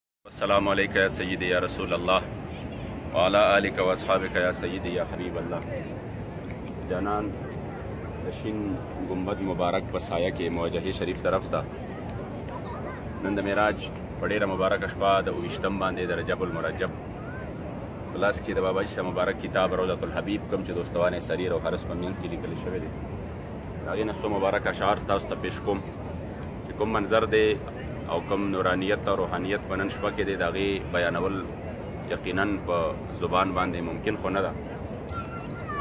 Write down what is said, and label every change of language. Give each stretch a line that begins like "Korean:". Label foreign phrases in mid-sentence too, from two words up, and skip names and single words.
Arabic: السلام علیکم یا سیدی یا رسول اللہ وعلی آلک و اصحابک یا سیدی یا حبیب اللہ.
Pashto: جانان دشین گنبد مبارک په سایه کې موجه شریف طرف ته نن د معراج په ډېره مبارکه شپه د 28 باندې د رجب المرجب په لاس کې د باباجي صاحب مبارک کتاب روضة الحبیب کوم چې دوستوان سریر او حرس په منځ کې لیکل شوی دی د هغې نه څو مبارک اشعار تاسو ته پیش کوم چې کوم منظر دی او کوم نورانیت او روحانیت په نن شپه کې دی د هغې بیانول یقینا په زبان باندې ممکن خو نه ده.